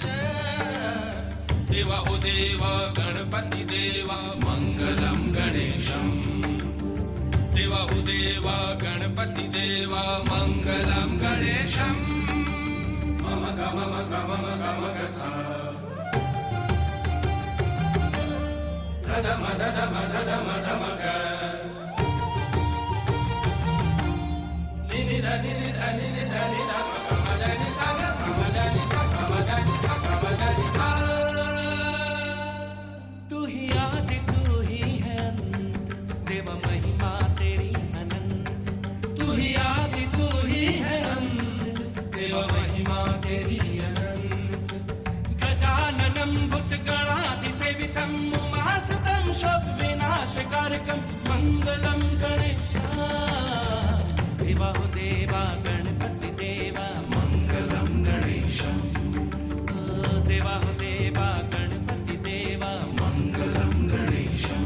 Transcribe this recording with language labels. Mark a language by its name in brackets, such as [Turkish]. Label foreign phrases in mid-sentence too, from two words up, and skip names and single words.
[Hindi] देवा हो देवा गणपति देवा [Sanskrit] मंगलम गणेशम। [Hindi] देवा हो देवा गणपति देवा [Sanskrit] मंगलम गणेशम। मम गम गम गम गसा धम धम धम धम ग नि ध नि ध नि ध नि ध म ध नि सा ग म ध नि सा म ध नि सा म ध नि सा। [Hindi] तू ही आदि तू ही है अंत, देवा महिमा तेरी अनंत। तू ही आदि तू ही है अंत, देवा महिमा तेरी अनंत। [Sanskrit] गजाननं भूतगणाधिसेवितं उमासुतं शोक विनाशकारकं मंगलम गणेशा। [Hindi] देवा हो देवा गणपति देवा [Sanskrit] मंगलम गणेशम। [Hindi] देवा हो देवा गणपति देवा [Sanskrit] मंगलम गणेशम।